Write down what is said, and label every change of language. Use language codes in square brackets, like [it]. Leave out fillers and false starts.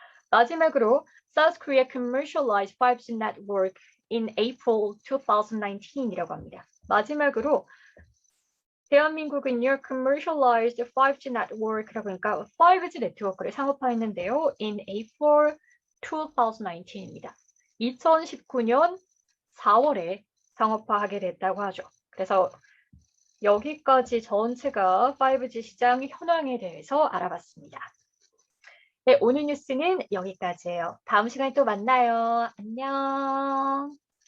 [ko] 마지막으로 [en] South Korea commercialized 5G network in April 2019이라고 합니다. [ko] 마지막으로 대한민국은요, [en] commercialized 5G network [ko] 라고 하니까 5G 네트워크를 상업화했는데요. [en] in April 2019입니다. [ko] 2019년 4월에 상업화하게 됐다고 하죠. 그래서 여기까지 전체가 5G 시장 현황에 대해서 알아봤습니다. 네, 오늘 뉴스는 여기까지예요. 다음 시간에 또 만나요. 안녕.